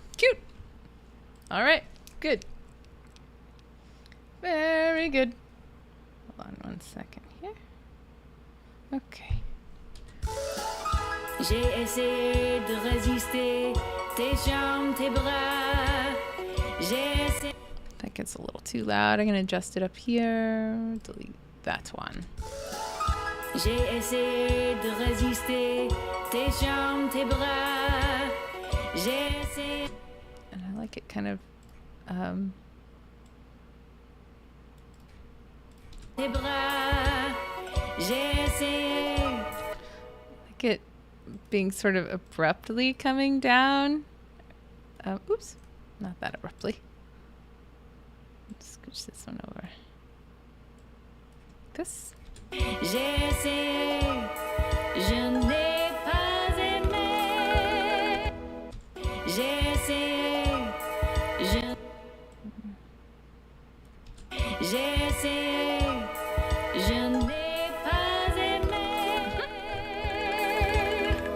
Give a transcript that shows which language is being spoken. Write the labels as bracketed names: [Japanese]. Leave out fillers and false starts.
[English] Cute. All right. Good. Very good. Hold on 1 second here. Okay. [French] J'ai essayé de résister, tes jambes, tes bras. J'ai essayé. [English] That gets a little too loud. I'm going to adjust it up here. Delete that one. [French] J'ai essayé de résister, tes jambes, tes bras. J'ai essayé. [English] And I like it kind of [French] tes bras. J'ai essayé. [English] like it being sort of abruptly coming down. Oops, not that abruptly. Let's scooch this one over. This. [French] J'ai essayé, je n'ai pas aimé. J'ai essayé, j'ai essayé, je n'ai pas aimé.